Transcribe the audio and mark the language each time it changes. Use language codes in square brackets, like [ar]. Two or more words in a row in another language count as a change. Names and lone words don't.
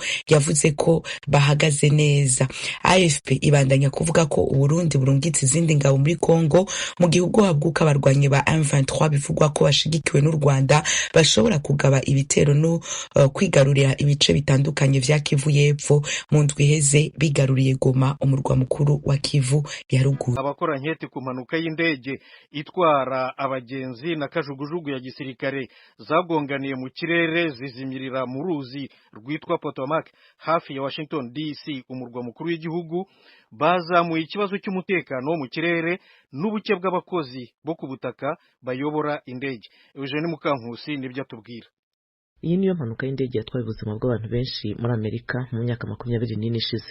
[rn] Yavuze ko bahagaze neza. AFP ibandanya kuvuga ko Uburundi burungitse izindi ngabo muri Kongo mu gihugu habwuka abarwanyi ba M23 bivugwa ko bashigikiwe n'u Rwanda bashobora kugaba ibitero no kwigarurira ibice bitandukanye vya Kivu y'Epfo. Mu ndwi iheze bigaruriye Goma, umurwa mukuru wa Kivu ya ruguru. Abakora nketi ku mpanuka y'indege itwara abagenzi na kajugujugu ya gisirikare zagonganiye mu kirere zizimirira mu ruzi rwitwa Potomac hafi ya Washington DC, umurwa mukuru w'igihugu, bazamuye ikibazo cy'umutekano mu kirere n'ubuke bw'abakozi bo ku butaka bayobora indege. Eugene Mukankusi nibyo atubwira. Iyi niyo mpanuka y'indege yatwaye ubuzima bw'abantu benshi muri Amerika mu myaka 24 ishize.